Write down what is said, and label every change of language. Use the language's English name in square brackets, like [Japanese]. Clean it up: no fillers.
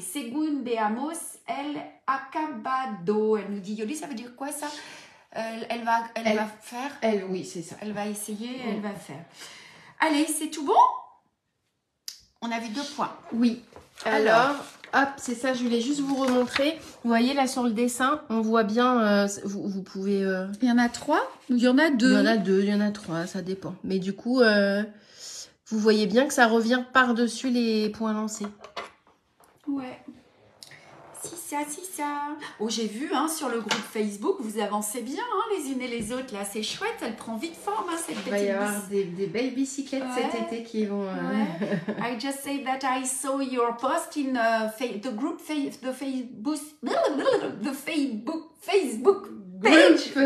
[Spanish] Según veamos el acabado. [French] Elle nous dit, Yoli, ça veut dire quoi ça? Elle va faire. Oui, c'est ça. Elle va essayer, elle va faire. Allez, c'est tout bon? On a vu 2 points. Oui. Alors, hop, c'est ça, je voulais juste vous remontrer. Vous voyez là sur le dessin, on voit bien, vous pouvez... Il y en a 3? Il y en a 2. Il y en a 2, il y en a 3, ça dépend. Mais du coup, vous voyez bien que ça revient par-dessus les points lancés. Ouais. Si c'est ça. Oh, j'ai vu hein, sur le groupe Facebook, vous avancez bien hein, les unes et les autres. Là, c'est chouette, elle prend vite forme hein, cette petite. Il va y avoir des belles bicyclettes cet été qui vont. [English] I just say that I saw your post in the group, the Facebook page.